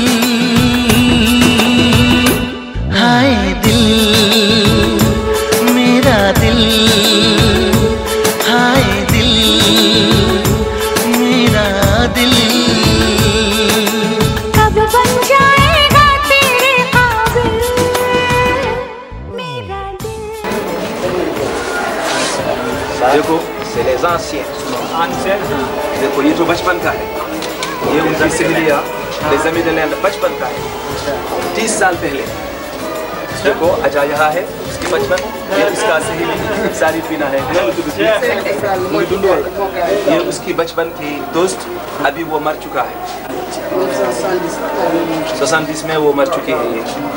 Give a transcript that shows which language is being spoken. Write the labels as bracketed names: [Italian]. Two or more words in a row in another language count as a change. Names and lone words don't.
[Hindi] हाय दिल मेरा दिल, हाय दिल मेरा दिल, कब बन जाएगा तेरे काबिल मेरा दिल। [French] देखो c'est les anciens, [Hindi] देखो ये जो बचपन का है, ये उनकी सहेलियाँ [French] les amis de l'Inde [Hindi] बचपन का है, 30 साल पहले। देखो अजा यहाँ है, उसकी बचपन, ये उसका सहेली सारी पीना है, ये उसकी बचपन की दोस्त, अभी वो मर चुका है, 70 में वो मर चुकी है ये।